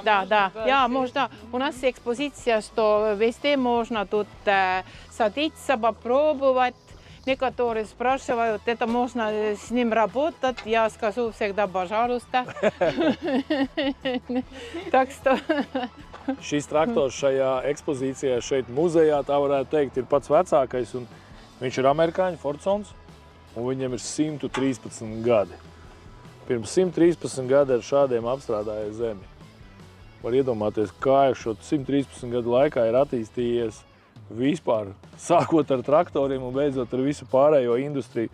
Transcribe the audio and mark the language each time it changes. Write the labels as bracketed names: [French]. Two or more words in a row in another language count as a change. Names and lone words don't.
[Russian] Да, можно. У нас экспозиция, что везде можно тут садиться, попробовать. Некоторые спрашивают, это можно с ним работать. Я скажу всегда, пожалуйста. Так что... [Latvian] Šis traktors šajā ekspozīcijā šeit muzejā, tā varētu teikt, ir pats vecākais. Un viņš ir amerikāņu Fordsons, un viņam ir 113 gadi. Pirms 113 gadi ar šādiem apstrādāja zemi. Var iedomāties, kā ir šo 113 gadu laikā ir attīstījies vispār, sākot ar traktoriem un beidzot ar visu pārējo industriju.